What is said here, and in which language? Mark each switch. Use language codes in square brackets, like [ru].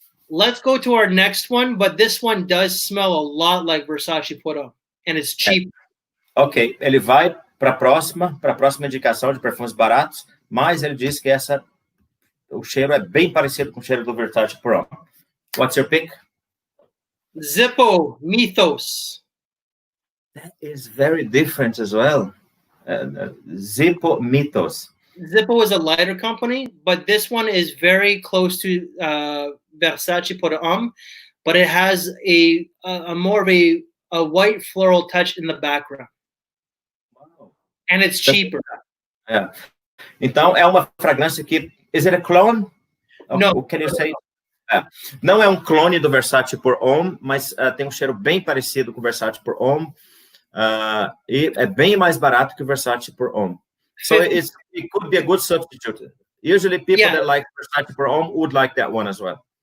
[en] Let's go to our next one, but this one does smell a lot like Versace Put On, and it's cheap. [pt] Ok, ele vai para a próxima indicação de perfumes baratos, mas ele diz que o cheiro é bem parecido com o cheiro do Versace Put On. [en] What's your pick? Zippo Mythos. That is very different as well. Zippo Mythos. Zippo is a lighter company, but this one is very close to Versace Put On, but it has a more of a white floral touch in the background. Wow. And it's cheaper. [pt] Então, é uma fragrância que... [en] Is it a clone? No. Can you say? [pt] Não é um clone do Versace Pour Homme, mas tem um cheiro bem parecido com o Versace Pour Homme. E é bem mais barato que o Versace Pour Homme. [en] So it could be a good substitute. Usually people that like Versace Pour Homme would like that one as well.